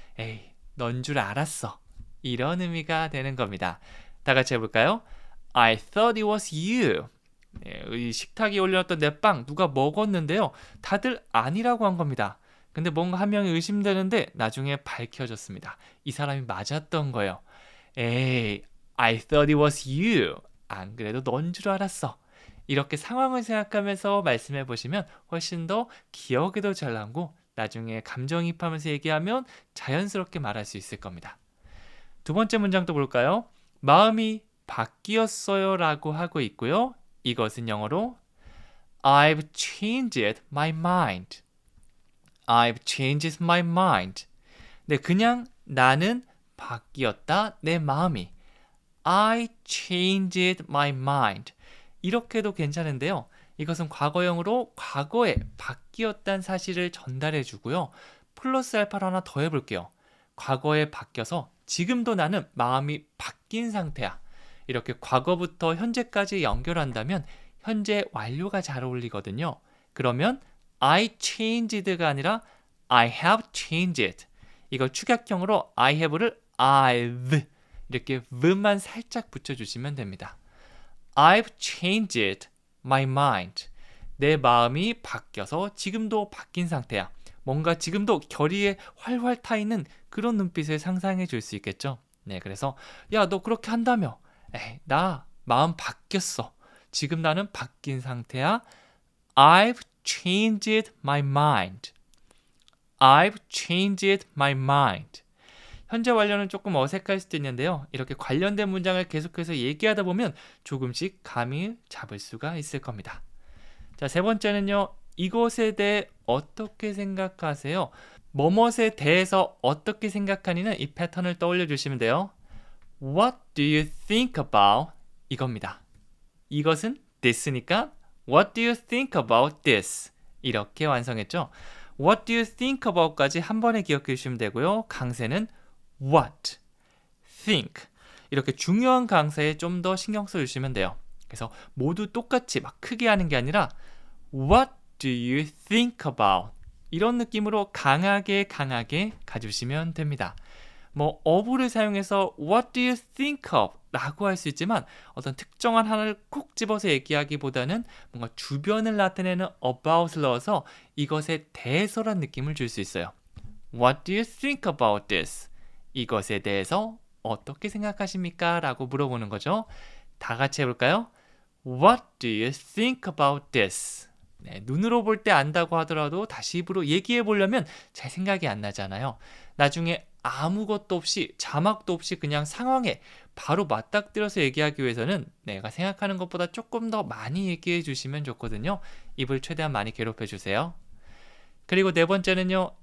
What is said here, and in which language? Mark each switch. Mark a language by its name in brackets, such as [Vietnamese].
[Korean] 에이, 넌 줄 알았어. 이런 의미가 되는 겁니다. 다 같이 해볼까요? [English] I thought it was you. [Korean] 네, 이 식탁에 올려놨던 내 빵 누가 먹었는데요. 다들 아니라고 한 겁니다. 근데 뭔가 한 명이 의심되는데 나중에 밝혀졌습니다. 이 사람이 맞았던 거예요. [English] 에이, I thought it was you. [Korean] 안 그래도 넌 줄 알았어. 이렇게 상황을 생각하면서 말씀해 보시면 훨씬 더 기억에도 잘 남고 나중에 감정이입하면서 얘기하면 자연스럽게 말할 수 있을 겁니다. 두 번째 문장도 볼까요? 마음이 바뀌었어요 라고 하고 있고요. 이것은 영어로 [English] I've changed my mind. I've changed my mind. [Korean] 네, 그냥 나는 바뀌었다, 내 마음이. [English] I changed my mind. [Korean] 이렇게도 괜찮은데요. 이것은 과거형으로 과거에 바뀌었다는 사실을 전달해 주고요. 플러스 알파를 하나 더 해볼게요. 과거에 바뀌어서 지금도 나는 마음이 바뀐 상태야. 이렇게 과거부터 현재까지 연결한다면 현재 완료가 잘 어울리거든요. [English] 그러면 I changed가 아니라 I have changed. [Korean] 이걸 축약형으로 I have를 I've 이렇게 v만 살짝 붙여주시면 됩니다. [English] I've changed my mind. [Korean] 내 마음이 바뀌어서 지금도 바뀐 상태야. 뭔가 지금도 결의에 활활 타 있는 그런 눈빛을 상상해 줄 수 있겠죠. 네, 그래서 야, 너 그렇게 한다며. 에이, 나 마음 바뀌었어. 지금 나는 바뀐 상태야. [English] I've changed my mind. I've changed my mind. [Korean] 현재 완료는 조금 어색할 수도 있는데요. 이렇게 관련된 문장을 계속해서 얘기하다 보면 조금씩 감이 잡을 수가 있을 겁니다. 자, 세 번째는요. 이것에 대해 어떻게 생각하세요? 뭐뭇에 대해서 어떻게 생각하니는 이 패턴을 떠올려 주시면 돼요. [English] What do you think about? 이겁니다. 이것은 this니까 What do you think about this? [Korean] 이렇게 완성했죠. [English] What do you think about [Korean] 까지 한 번에 기억해 주시면 되고요. 강세는 what, think 이렇게 중요한 강세에 좀 더 신경 써주시면 돼요. 그래서 모두 똑같이 막 크게 하는 게 아니라 [English] What do you think about? [Korean] 이런 느낌으로 강하게 가주시면 됩니다. 뭐 of를 사용해서 [English] What do you think of? [Korean] 라고 할 수 있지만 어떤 특정한 하나를 콕 집어서 얘기하기보다는 뭔가 주변을 나타내는 about을 넣어서 이것에 대해서란 느낌을 줄 수 있어요. [English] What do you think about this? [Korean] 이것에 대해서 어떻게 생각하십니까? 라고 물어보는 거죠. 다 같이 해볼까요? [English] What do you think about this? [Korean] 네, 눈으로 볼 때 안다고 하더라도 다시 입으로 얘기해 보려면 잘 생각이 안 나잖아요. 나중에 아무것도 없이 자막도 없이 그냥 상황에 바로 맞닥뜨려서 얘기하기 위해서는 내가 생각하는 것보다 조금 더 많이 얘기해 주시면 좋거든요. 입을 최대한 많이 괴롭혀 주세요. 그리고 네 번째는요.